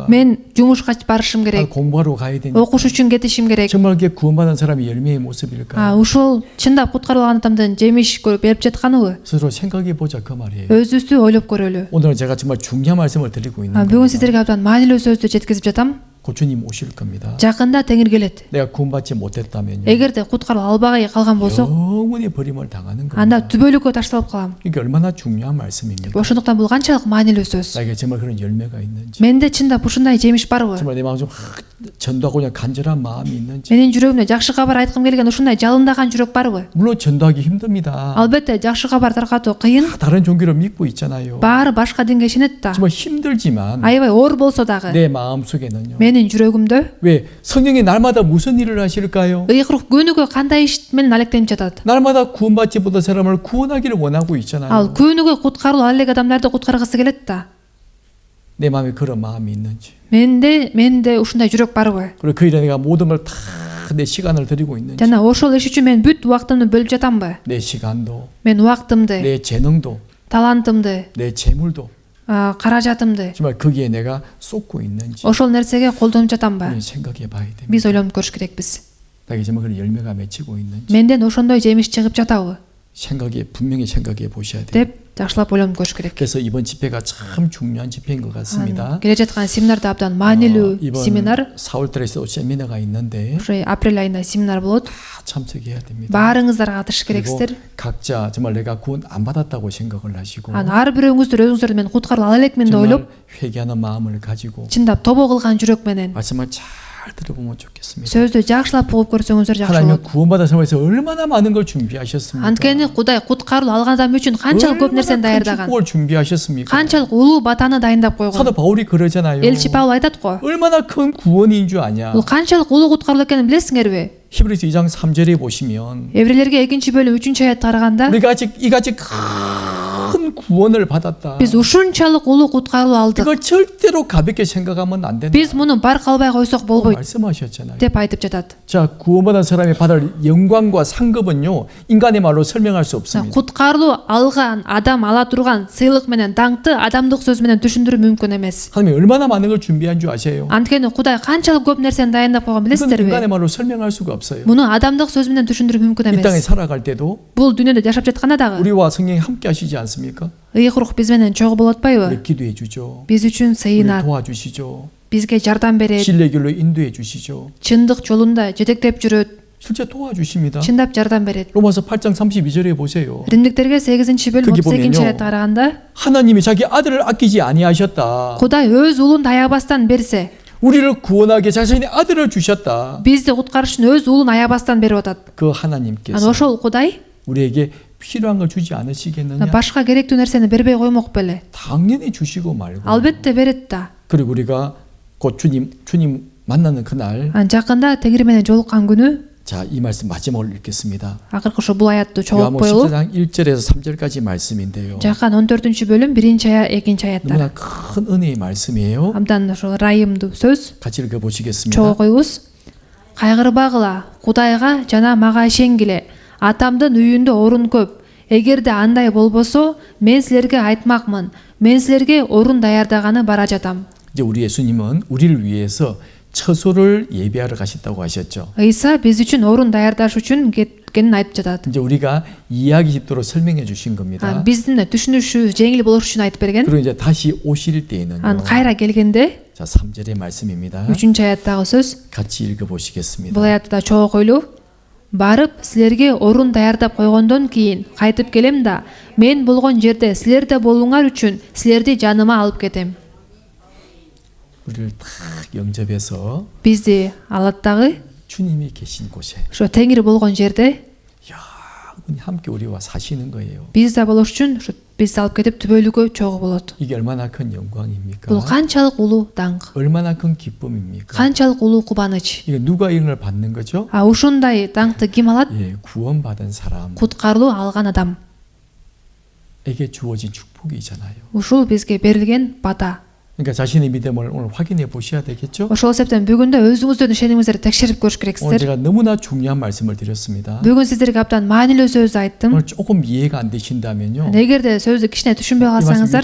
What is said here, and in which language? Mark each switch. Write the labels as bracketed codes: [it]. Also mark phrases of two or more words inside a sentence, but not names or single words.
[ky] Мен жумушка барышым керек. [ko] 공부하러 가야 되니까. [ky] Окуш үчүн кетишим керек. [ko] 정말 그게 구원받은 사람의 열매의 모습일까요? [ky] Ушул чындап куткарылган адамдын жемиш берип жатканыбы? [ko] 스스로 생각해 보자 그 말이에요. [ky] Өзүбүздү ойлоп көрөлү. [ko] 오늘은 제가 정말 중요한 말씀을 드리고 있는 [ky] Бүгүн [ko] 겁니다. [ky] сиздерге абдан маанилүү сөздү жеткизип жатам. [ko] 고추님 오실 겁니다. [ky] Жакында Теңир келет. [ko] 내가 구원받지 못했다면요. [ky] Эгерде куткаруу албагай калган болсо, [ko] 영원히 버림을 당하는 [ky] анда [ko] 겁니다. [ky] түбөлүккө ташталып калам. [ko] 이게 얼마나 중요한 말씀입니까? [ky] Ошондуктан бул канчалык маанилүү сөз. [ko] 나에게 정말 그런 열매가 있는지, [ky] Менде чындап ушундай жемиш барбы? [ko] 정말 내 마음 좀 전도하고 그냥 간절한 마음이 있는지. [ky] Менин жүрөгүмдө жакшы кабар айткым келген ушундай жалындаган жүрөк барбы? [ko] 물론 전도하기 힘듭니다. [ky] Албетте жакшы кабар таркатуу кыйын. [ko] 다른 종교를 믿고 있잖아요. [ky] Баары башка динге ишенет да. [ko] 정말 힘들지만 [ky] Аябай оор болсо дагы [ko] 내 마음 속에는요. [ky] менин жүрөгүмдө [ko] 왜 성령이 날마다 무슨 일을 하실까요? [ky] ыйык рух күнүгө кандай иш менен алектенип жатат? [ko] 날마다 구원받지 못한 사람을 구원하기를 원하고 있잖아요. [ky] Ал күнүгө куткаруу ал элек адамдарды куткаргысы келет да. [ko] 내 마음에 그런 마음이 있는지. [ky] Менде ушундай жүрөк барбы? [ko] 그리고 그 일에 내가 모든 걸 다 내 시간을 드리고 있는지. [ky] жана ошол иш үчүн мен бүт убактымды бөлүп жатамбы? [ko] 내 시간도, [ky] Мен убактымды, [ko] 내 재능도, [ky] талантымды, [ko] 내 재물도 [ky] каражатымды [ko] 정말 거기에 내가 쏟고 있는지. [ky] ошол нерсеге колдонуп жатамбы? [ko] 우리는 생각해 봐야 됩니다. [ky] Биз ойлонуп көрүш керекпиз. [ko] 나에게 정말 그런 열매가 맺히고 있는지. [ky] Менден ошондой жемиш чыгып жатабы? [ko] 분명히 생각해 보셔야 돼요. [ky] деп жакшылап ойлонуп көрүш керек. [ko] 그래서 이번 집회가 참 중요한 집회인 것 같습니다. [ky] келе жаткан семинарда абдан маанилүү [ko] 이번 [ky] семинар. [ko] 4월달에서 세미나가 있는데 [ky] Ошо апрель айында семинар болот. [ko] 다 참석해야 됩니다. [ky] Баарыңыздар катышыш [ko] 그리고 [ky] керексиздер. [ko] 각자 정말 내가 구원 안 받았다고 생각을 하시고 [ky] Ар бирөөңүздөр өзүңүздөрдү мен куткарып ала элекмин деп ойлоп, [ko] 정말 회개하는 마음을 가지고 [ky] чындап тобо кылган жүрөк менен [ko] 말씀을 잘 들어보면 좋겠습니다. [ky] сөздү жакшылап угуп көрсөңүздөр жакшы [ko] 하나님은 [ky] болот. [ko] 구원받은 사람에서 얼마나 많은 걸 준비하셨습니까? [ky] Анткени Кудай куткаруу алган адам үчүн канчалык көп нерсени [ko] 얼마나 큰 [ky] даярдаган, [ko] 축복을 준비하셨습니까? [ky] канчалык улуу батаны дайындап койгон. [ko] 사도 바울이 그러잖아요. [ky] Элчи Павел айтат го. [ko] 얼마나 큰 구원인 줄 아냐? [ky] Бул канчалык улуу куткаруу экенин билесиңерби? [ko] 히브리서 2장 3절에 보시면 [ky] Еврейлерге 2 бөлүм 3 аятка караганда [ko] 우리가 이같이 큰 구원을 받았다. [ky] биз ушунчалык улуу куткаруу алдык. [ko] 이걸 절대로 가볍게 생각하면 안 된다. [ky] Биз муну бар калбай койсок болбойт [ko] 말씀하셨잖아요. [ky] деп айтып жатат. [ko] 자, 구원받은 사람이 받을 영광과 상급은요, 인간의 말로 설명할 수 없습니다. [ky] Куткаруу алган адам ала турган сыйлык менен даңкты адамдык сөз менен түшүндүрүү мүмкүн эмес. [ko] 하나님이 얼마나 많은 걸 준비한 줄 아세요? [ky] Анткени Кудай канчалык көп нерсени дайындап койгон [ko] 이건 [ky] билесиздерби? [ko] 인간의 말로 설명할 수가 없어요. [ky] Муну адамдык сөз менен түшүндүрүү мүмкүн [ko] 이 땅에 [ky] эмес. [ko] 살아갈 때도 [ky] Бул дүйнөдө жашап жатканда дагы [ko] 우리와 성령이 함께 하시지 않습니까? [ky] ыйык рух биз менен чогуу болуп атпайбы? [ko] 우리 기도해 주죠. [ky] Биз үчүн [ko] 우리 [ky] сыйынат, [ko] 도와주시죠. [ky] бизге жардам берет, [ko] 진리의 길로 인도해 주시죠. [ky] чындык жолунда жетектеп жүрөт, [ko] 실제 도와주십니다. [ky] чындап жардам берет. [ko] 로마서 8장 32절에 보세요. [ky] Римдиктерге 8 бөлүм [ko] 거기 [ky] 32 [ko] 보면요. [ky] аятка караганда [ko] 하나님이 자기 아들을 아끼지 아니하셨다. [ky] Кудай өз улун таябастан берсе, [ko] 우리를 구원하게 자신의 아들을 주셨다. [ky] бизди куткарыш үчүн өз улун аябастан берип атат. [ko] 그 [ky] Ана [ko] 하나님께서 [ky] ошол Кудай [ko] 우리에게 필요한 걸 주지 않으시겠느냐? [ky] башка керектүү нерсени бербей коймок беле? [ko] 당연히 주시고 말고. [ky] Албетте берет да. [ko] 그리고 우리가 곧 주님 만나는 그날, [ky] Жакында Теңир менен жолуккан күнү [ko] 자, 이 말씀 마지막으로 읽겠습니다. [ky] акыркы ошо бул аятты чогулуп [ko] 요한복음 [ky] коелу. [ko] 14장 1절에서 3절까지 말씀인데요. [ky] Жакан 14 бөлүм 1 аят 2 аяттар. [ko] 너무나 큰 은혜의 말씀이에요. [ky] Абдан ошо ырайымдуу сөз. [ko] 같이 읽어보시겠습니다. [ky] Чогуу коебуз. Кайгырбагыла, Кудайга жана мага ишенгиле. Атамдын үйүндө орун көп. Эгерде андай болбосо, мен силерге айтмакмын. Мен силерге орун даярдаганы бара жатам. [ko] 이제 우리 예수님은 우리를 위해서 처소를 예비하러 가셨다고 하셨죠. [ky] Ыйса биз үчүн орун даярдаш үчүн кеткенин айтып жатат. [ko] 이제 우리가 이해하기 쉽도록 설명해 주신 겁니다. [ky] Биздин түшүнүшү жеңил болуш үчүн айтып берген. [ko] 그리고 이제 다시 오실 때에는요. [ky] Кайра келгенде [ko] 자, 3절의 말씀입니다. [ky] 3 аяттагы сөз. [ko] 같이 읽어보시겠습니다. [ky] Бул аятты да чогуу койлу. Барып силерге орун даярдап койгондон кийин кайтып келем да, мен болгон жерде силерде болууңар үчүн силерди жаныма алып кетем. [ko] 우리를 딱 영접해서 [ky] Бизди алат дагы [ko] 주님이 계신 곳에 [ky] ошо Теңир болгон жерде [ko] 영원히 함께 우리와 사시는 거예요. [ky] бизде болуш үчүн ушу бизди алып кетип түбөлүккө чогуу болот. [ko] 이게 얼마나 큰 영광입니까? [ky] Бул канчалык улуу даңк, [ko] 얼마나 큰 기쁨입니까? [ky] канчалык улуу кубаныч. [ko] 이게 누가 이런 걸 받는 거죠? [ky] Ушундай даңкты ким алат? [ko] 예, 구원받은 사람. [ky] Куткарылуу алган адам. [ko] 에게 주어진 축복이잖아요. [ky] Ушул бизге берилген бата. [ko] 그러니까 자신의 믿음을 오늘 확인해 보셔야 되겠죠? [ky] Ошол себептен бүгүндө өзүңүздүн ишенимиңиздерди текшерип көрүш [ko] 오늘 [ky] керексиздер. [ko] 제가 너무나 중요한 말씀을 드렸습니다. [ky] Бүгүн сиздерге абдан маанилүү сөздү айттым. [ko] 오늘 조금 이해가 안 되신다면요. [ky] Эгерде сөздү кичине түшүнбөй [ko] 이 말씀 [ky] калсаңыздар,